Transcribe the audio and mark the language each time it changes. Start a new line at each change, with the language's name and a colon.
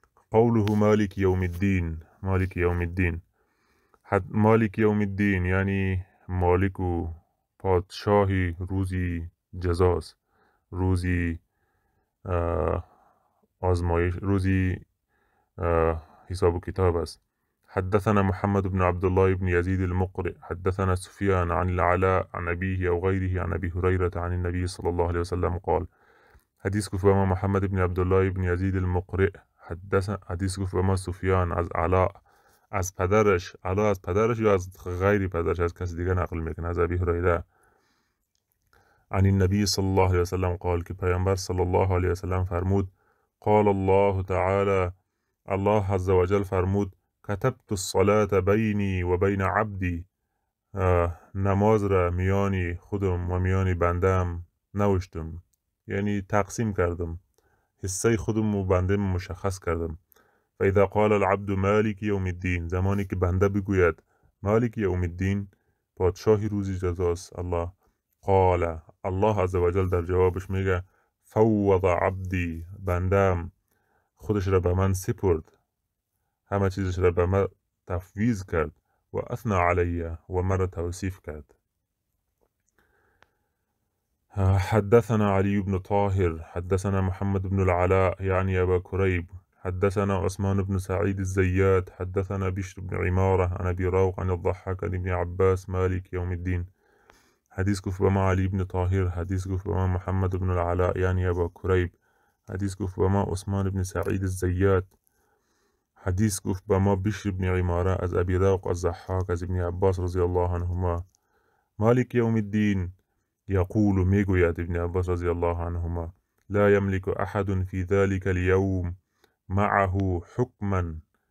Persian: قوله مالک یوم الدین، مالک یوم الدین، مالک یوم الدین یعنی مالک و پادشاهی روزی جزاست، روزی آزمایش، روزی حساب و کتاب است.
Arabic: حدثنا محمد بن عبد الله بن يزيد المقرئ حدثنا سفيان عن العلاء عن أبيه أو غيره عن أبي هريرة عن النبي صلى الله عليه وسلم قال.
Persian: حدیث گفت به ما محمد بن عبد الله بن يزيد المقرئ، حدیث گفت به ما سفیان از علاء از پدرش، علاء از پدرش یا از غیر پدرش، از کسی دیگه نقل میکنه، از ابی هریره،
Arabic: عن النبي صلى الله عليه وسلم قال،
Persian: که پیامبر صلی الله علیه وسلم فرمود
Arabic: قال الله تعالی،
Persian: الله عز وجل فرمود
Arabic: كتبت الصلاة بینی و بین عبدی،
Persian: نماز را میانی خودم و میانی بندم نوشتم، یعنی تقسیم کردم، حصه خودم و بنده مشخص کردم.
Arabic: فاذا قال العبد مالک یوم الدین،
Persian: زمانی که بنده بگوید مالک یوم الدین، پادشاهی روزی جزاست الله، قال، الله عز وجل در جوابش میگه
Arabic: فوض عبدی،
Persian: بندم خودش را به من سپرد، همه چیزش را به من تفویض کرد،
Arabic: و اثنى علیه
Persian: و مرا توصیف کرد.
Arabic: حدثنا علي بن طاهر حدثنا محمد بن العلاء يعني أبا كريب حدثنا عثمان بن سعيد الزيات حدثنا بشر بن عمارة عن أبي روق عن الضحاك عن ابن عباس مالك يوم الدين.
Persian: حديث گفت به ما علي بن طاهر، حديث گفت به ما محمد بن العلاء يعني أبا كريب، حديث گفت به ما عثمان بن سعيد الزيات، حديث گفت به ما بشر بن عمارة از أبي روق از ضحاك از ابن عباس رضي الله عنهما
Arabic: مالك يوم الدين يقول
Persian: میگوید
Arabic: ابن عباس رضی الله عنهما لا يملك أحد في ذلك اليوم معه حكما